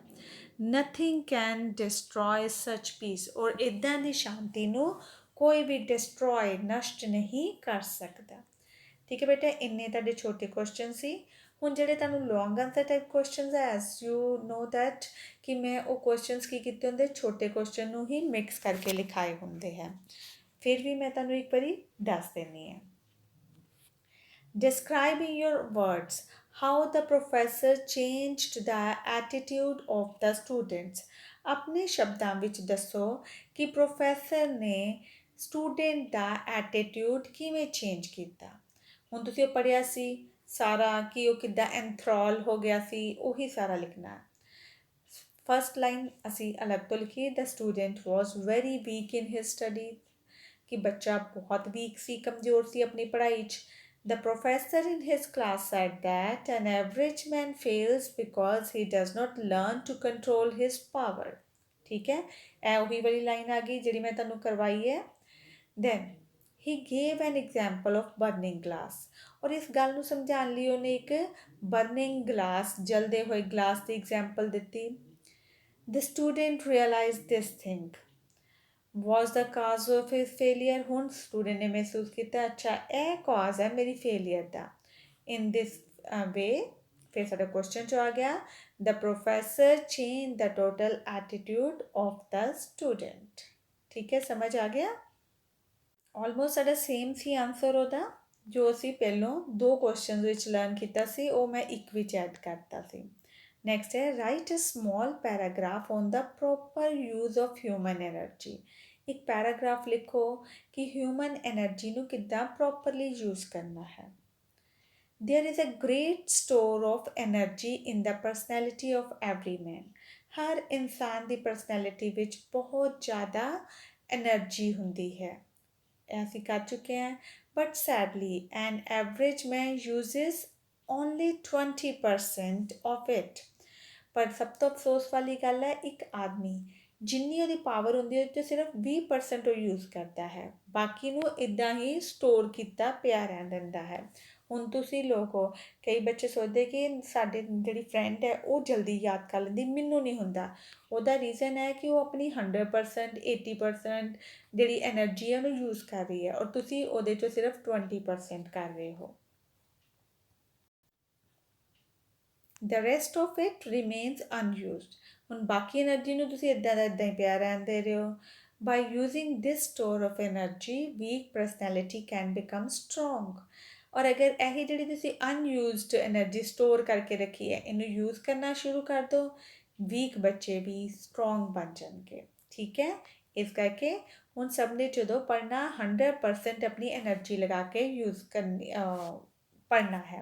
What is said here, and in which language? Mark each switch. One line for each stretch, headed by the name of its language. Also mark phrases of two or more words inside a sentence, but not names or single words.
English: nothing can destroy such peace,
Punjabi: ਔਰ ਇੱਦਾਂ ਦੀ ਸ਼ਾਂਤੀ ਨੂੰ ਕੋਈ ਵੀ ਡਿਸਟਰੋਏ, ਨਸ਼ਟ ਨਹੀਂ ਕਰ ਸਕਦਾ। ਠੀਕ ਹੈ ਬੇਟਾ, ਇੰਨੇ ਤੁਹਾਡੇ ਛੋਟੇ ਕੁਐਸਚਨ ਸੀ। ਹੁਣ ਜਿਹੜੇ ਤੁਹਾਨੂੰ
English: long answer type questions
Punjabi: ਹੈ,
English: as you know that
Punjabi: ਕਿ ਮੈਂ ਉਹ ਕੁਐਸਚਨਸ ਕੀ ਕੀਤੇ ਹੁੰਦੇ, ਛੋਟੇ ਕੁਐਸਚਨ ਨੂੰ ਹੀ ਮਿਕਸ ਕਰਕੇ ਲਿਖਾਏ ਹੁੰਦੇ ਹੈ। ਫਿਰ ਵੀ ਮੈਂ ਤੁਹਾਨੂੰ ਇੱਕ ਵਾਰੀ ਦੱਸ ਦਿੰਦੀ ਹਾਂ।
English: Describe in your words how the professor changed the attitude of the students.
Punjabi: ਆਪਣੇ ਸ਼ਬਦਾਂ ਵਿੱਚ ਦੱਸੋ ਕਿ ਪ੍ਰੋਫੈਸਰ ਨੇ ਸਟੂਡੈਂਟ ਦਾ ਐਟੀਟਿਊਡ ਕਿਵੇਂ ਚੇਂਜ ਕੀਤਾ। ਹੁਣ ਤੁਸੀਂ ਉਹ ਪੜ੍ਹਿਆ ਸੀ ਸਾਰਾ ਕਿ ਉਹ ਕਿੱਦਾਂ ਐਂਥਰੋਲ ਹੋ ਗਿਆ ਸੀ, ਉਹੀ ਸਾਰਾ ਲਿਖਣਾ।
English: first line
Punjabi: ਅਸੀਂ ਅਲੱਗ ਤੋਂ ਲਿਖੀਏ,
English: the student was very weak in his study,
Punjabi: ਕਿ ਬੱਚਾ ਬਹੁਤ ਵੀਕ ਸੀ, ਕਮਜ਼ੋਰ ਸੀ ਆਪਣੀ ਪੜ੍ਹਾਈ 'ਚ।
English: The professor in his class said that an average man fails because he does not learn to control his power.
Punjabi: ਠੀਕ ਹੈ, ਇਹ ਉਹੀ ਵਾਲੀ ਲਾਈਨ ਆ ਗਈ ਜਿਹੜੀ ਮੈਂ ਤੁਹਾਨੂੰ ਕਰਵਾਈ ਹੈ।
English: Then he gave an example of burning glass.
Punjabi: ਔਰ ਇਸ ਗੱਲ ਨੂੰ ਸਮਝਾਉਣ ਲਈ ਉਹਨੇ ਇੱਕ
English: burning glass,
Punjabi: ਜਲਦੇ ਹੋਏ ਗਲਾਸ ਦੀ ਐਗਜ਼ਾਮਪਲ ਦਿੱਤੀ।
English: The student realized this thing was the cause of his failure.
Punjabi: ਹੁਣ ਸਟੂਡੈਂਟ ਨੇ ਮਹਿਸੂਸ ਕੀਤਾ, ਅੱਛਾ ਇਹ ਕਾਜ਼ ਹੈ ਮੇਰੀ ਫੇਲੀਅਰ ਦਾ।
English: in this way
Punjabi: ਫਿਰ ਸਾਡਾ ਕੁਐਸਚਨ 'ਚ ਆ ਗਿਆ,
English: the professor change the total attitude of the student.
Punjabi: ਠੀਕ ਹੈ, ਸਮਝ ਆ ਗਿਆ? ਆਲਮੋਸਟ ਸਾਡਾ ਸੇਮ ਸੀ ਆਨਸਰ ਉਹਦਾ, ਜੋ ਅਸੀਂ ਪਹਿਲੋਂ 2 ਕੁਐਸਚਨ ਵਿੱਚ ਲਰਨ ਕੀਤਾ ਸੀ, ਉਹ ਮੈਂ ਇੱਕ ਵਿੱਚ ਐਡ ਕਰਤਾ ਸੀ।
English: next ਹੈ, write a small paragraph on the proper use of human energy।
Punjabi: ਇੱਕ ਪੈਰਾਗ੍ਰਾਫ ਲਿਖੋ ਕਿ
English: human energy
Punjabi: ਨੂੰ ਕਿੱਦਾਂ
English: properly use
Punjabi: ਕਰਨਾ ਹੈ।
English: There is a great store of energy in the personality of every man.
Punjabi: ਹਰ ਇਨਸਾਨ ਦੀ ਪਰਸਨੈਲਿਟੀ ਵਿੱਚ ਬਹੁਤ ਜ਼ਿਆਦਾ ਐਨਰਜੀ ਹੁੰਦੀ ਹੈ, ਇਹ ਅਸੀਂ ਕਰ ਚੁੱਕੇ ਹਾਂ।
English: but sadly an average man uses only 20% of it।
Punjabi: ਪਰ ਸਭ ਤੋਂ ਅਫਸੋਸ ਵਾਲੀ ਗੱਲ ਹੈ, ਇੱਕ ਆਦਮੀ ਜਿੰਨੀ ਉਹਦੀ ਪਾਵਰ ਹੁੰਦੀ ਹੈ ਉਹਦੇ 'ਚੋਂ ਸਿਰਫ 20% ਉਹ ਯੂਜ਼ ਕਰਦਾ ਹੈ, ਬਾਕੀ ਨੂੰ ਇੱਦਾਂ ਹੀ ਸਟੋਰ ਕੀਤਾ ਪਿਆ ਰਹਿਣ ਦਿੰਦਾ ਹੈ। ਹੁਣ ਤੁਸੀਂ ਲੋਕ ਹੋ, ਕਈ ਬੱਚੇ ਸੋਚਦੇ ਕਿ ਸਾਡੇ ਜਿਹੜੀ ਫਰੈਂਡ ਹੈ ਉਹ ਜਲਦੀ ਯਾਦ ਕਰ ਲੈਂਦੀ, ਮੈਨੂੰ ਨਹੀਂ ਹੁੰਦਾ। ਉਹਦਾ ਰੀਜ਼ਨ ਹੈ ਕਿ ਉਹ ਆਪਣੀ 100% 80% ਜਿਹੜੀ ਐਨਰਜੀ ਹੈ ਉਹਨੂੰ ਯੂਜ਼ ਕਰ ਰਹੀ ਹੈ, ਔਰ ਤੁਸੀਂ ਉਹਦੇ 'ਚੋਂ ਸਿਰਫ 20% ਕਰ ਰਹੇ ਹੋ।
English: The rest of it remains unused।
Punjabi: ਹੁਣ ਬਾਕੀ એનર્ਜੀ ਨੂੰ ਤੁਸੀਂ ਇੱਦਾਂ ਦਾ ਇੱਦਾਂ ਹੀ ਪਿਆ ਰਹਿਣ ਦੇ ਰਹੇ ਹੋ।
English: By using this store of energy, weak personality can become strong।
Punjabi: ਔਰ ਅਗਰ ਇਹੀ ਜਿਹੜੀ ਤੁਸੀਂ
English: unused energy
Punjabi: ਸਟੋਰ ਕਰਕੇ ਰੱਖੀ ਹੈ ਇਹਨੂੰ ਯੂਜ਼ ਕਰਨਾ ਸ਼ੁਰੂ ਕਰ ਦਿਓ, ਵੀਕ ਬੱਚੇ ਵੀ ਸਟਰੋਂਗ ਬਣ ਜਾਣਗੇ। ਠੀਕ ਹੈ, ਇਸ ਕਰਕੇ ਹੁਣ ਸਭ ਨੇ ਜਦੋਂ ਪੜ੍ਹਨਾ 100% ਆਪਣੀ એનર્ਜੀ ਲਗਾ ਕੇ ਯੂਜ਼ ਕਰਨੀ ਪੜ੍ਹਨਾ ਹੈ।